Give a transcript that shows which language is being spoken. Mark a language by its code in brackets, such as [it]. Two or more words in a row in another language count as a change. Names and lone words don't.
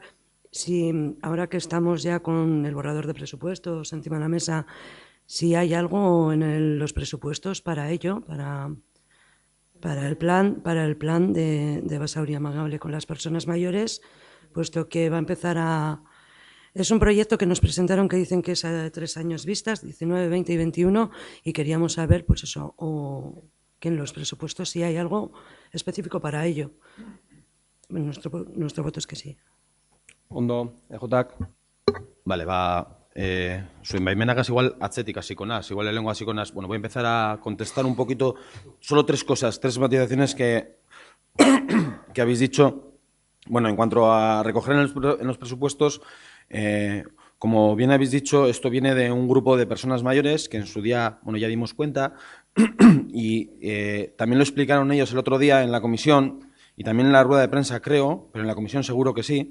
[es] si ahora que estamos ya con el borrador de presupuestos encima de la mesa, si hay algo en los presupuestos para ello, para el plan de Basauri Amagable con las personas mayores, puesto que va a empezar Es un proyecto que nos presentaron que dicen que es a 3 años vistas, 19, 20 y 21, y queríamos saber, pues eso, que en los presupuestos sí hay algo específico para ello. Nuestro voto es que sí. [eu] Ondo, EJak. Vale, zuen baimenagaz igual atzetik hasiko naz, igual lehengo hasiko naz. [es] Bueno, voy a empezar a contestar un poquito, solo tres cosas, tres matizaciones que habéis dicho. Bueno, en cuanto a recoger en los presupuestos, como bien habéis dicho, esto viene de un grupo de personas mayores que en su día, bueno, ya dimos cuenta y también lo explicaron ellos el otro día en la comisión y también en la rueda de prensa, creo, pero en la comisión seguro que sí.